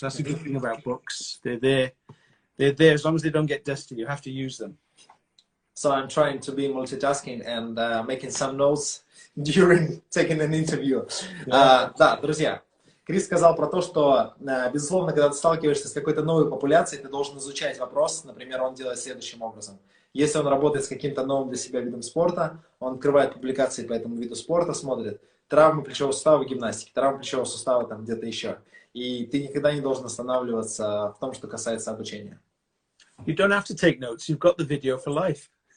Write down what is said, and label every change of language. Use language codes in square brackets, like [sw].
[en] That's the good thing about books. They're there as long as they don't get dusty. You have to use them. So I'm trying to be multitasking and making some notes during taking an interview. [ru] Да, друзья, Крис сказал про то, что, безусловно, когда ты сталкиваешься с какой-то новой популяцией, ты должен изучать вопрос. Например, он делает следующим образом. Если он работает с каким-то новым для себя видом спорта, он открывает публикации по этому виду спорта, смотрит травмы плечевого сустава в гимнастике, травмы плечевого сустава там где-то еще. И ты никогда не должен останавливаться в том, что касается обучения. [en] You don't have to take notes. You've got the video for life.